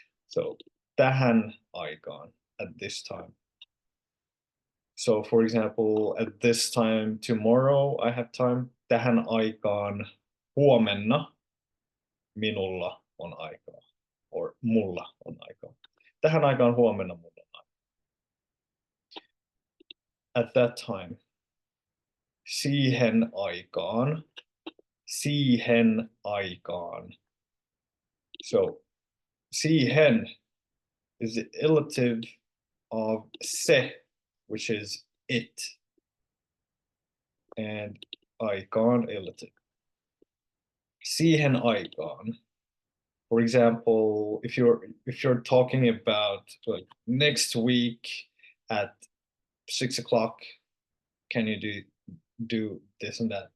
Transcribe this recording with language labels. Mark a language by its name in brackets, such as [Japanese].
[English] So [Finnish] tähän aikaan, [English] at this time. So for example, at this time tomorrow, I have time. [Finnish] Tähän aikaan huomenna minulla on aikaa. Or mulla on aikaa. Tähän aikaan huomenna mulla on aikaa. [English] At that time. [Finnish] Siihen aikaan. Siihen aikaan. [English] So Siihen is the illative of se, which is it, and aikaan illative. [Finnish] Siihen aikaan. [English] For example, if you're talking about like next week at 6 o'clock, can you do this and that?